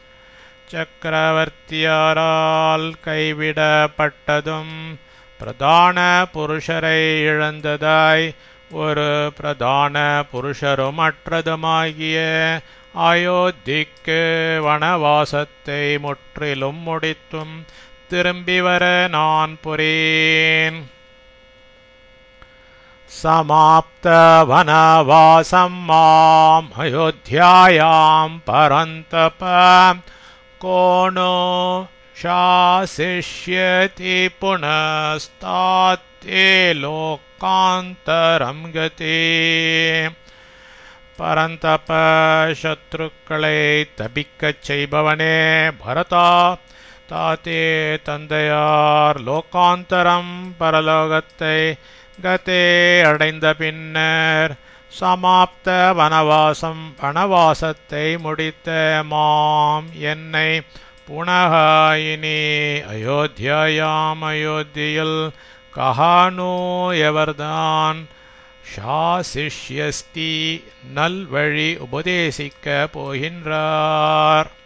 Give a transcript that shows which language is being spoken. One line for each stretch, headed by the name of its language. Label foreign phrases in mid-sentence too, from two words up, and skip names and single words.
Tamil: சக்கரவர்த்தியாரால் கைவிடப்பட்டதும் பிரதான புருஷரை இழந்ததாய் ஒரு பிரதான புருஷரும் அற்றதுமாகிய அயோத்திக்கு வனவாசத்தை முற்றிலும் முடித்தும் திரும்பி வர நான் புரேன்
Sanskrit: समाप्त वनवासं माम् अयोध्यायां परन्तप को नो शासिष्यति पुनस्ताते लोकान्तरं गते
Tamil: பரந்தப சத்ருக்களை தபிக்கச் செய்பவனே பரதா தாத்தே தந்தையார் லோகாந்தரம் பரலோகத்தை கதே அடைந்த பின்னர்
Sanskrit: समाप्त वनवासम्
Tamil: வனவாசத்தை முடித்த மாம் என்னை புனக இனி அயோத்தியாயாம் அயோத்தியில் கஹானோ எவர்தான் ஷாசிஷ்யஸ்தி நல்வழி உபதேசிக்க போகின்றார்